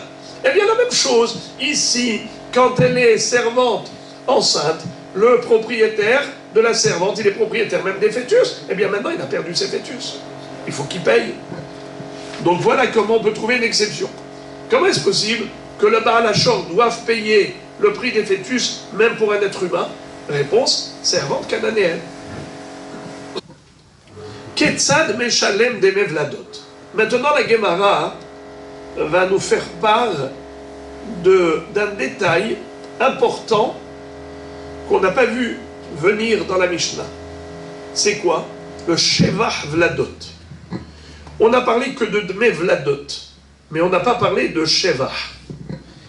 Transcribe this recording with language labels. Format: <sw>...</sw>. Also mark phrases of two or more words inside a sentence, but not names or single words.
<fr>Eh bien, la même chose, ici, quand elle est servante enceinte, le propriétaire de la servante, il est propriétaire même des fœtus, eh bien maintenant, il a perdu ses fœtus. Il faut qu'il paye. Donc voilà comment on peut trouver une exception. Comment est-ce possible que le</fr> <he>בעל השור</he> <fr>doive payer le prix des fœtus, même pour un être humain? Réponse, servante cananéenne.</fr> <he>כיצד משלם דמי ולדות.</he> <fr>Maintenant, la Gemara va nous faire part d'un détail important qu'on n'a pas vu venir dans la Mishnah. C'est quoi? Le</fr> <he>שבח ולדות.</he> <fr>On n'a parlé que de Dmevladot, mais on n'a pas parlé de Shevach.</fr>